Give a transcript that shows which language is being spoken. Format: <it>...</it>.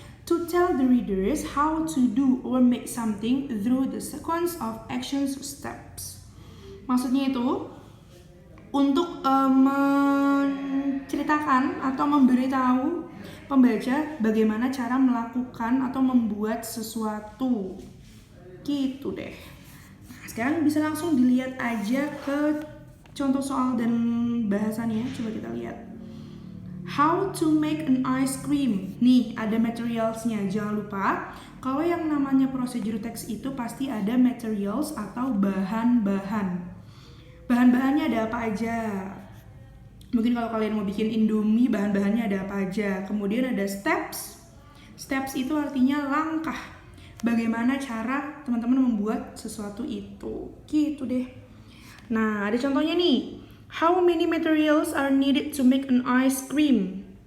<en>To tell the readers how to do or make something through the sequence of actions steps.</en> <id>Maksudnya itu untuk menceritakan atau memberitahu pembaca bagaimana cara melakukan atau membuat sesuatu. Gitu deh. Nah, sekarang bisa langsung dilihat aja ke contoh soal dan bahasannya. Coba kita lihat.</id> <en>How to make an ice cream.</en> <id>Nih, ada materialsnya. Jangan lupa, kalau yang namanya procedure text itu pasti ada materials atau bahan-bahan. Bahan-bahannya ada apa aja? Mungkin kalau kalian mau bikin Indomie, bahan-bahannya ada apa aja? Kemudian ada steps. Steps itu artinya langkah. Bagaimana cara teman-teman membuat sesuatu itu. Gitu deh. Nah, ada contohnya nih.</id> <en>How many materials are needed to make an ice cream?</en>